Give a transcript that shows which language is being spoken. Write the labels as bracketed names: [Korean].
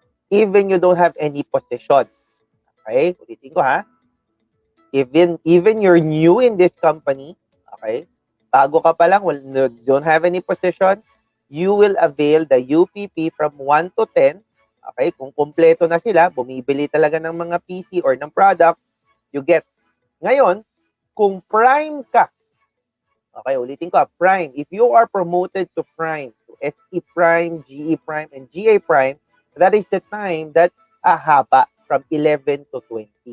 [English] Even you don't have any position. Okay? [Filipino] Ulitin ko [English] Even you're new in this company, okay? [Filipino] Bago ka pa lang, [English] don't have any position, you will avail the UPP from 1 to 10. Okay? [Filipino] Kung kumpleto na sila, bumibili talaga ng mga PC or ng product, [English] you get. [Filipino] Ngayon, kung prime ka, okay, ulitin ko, prime. [English] If you are promoted to prime, to SE prime, GE prime, and GA prime, that is the time that haba from 11 to 20.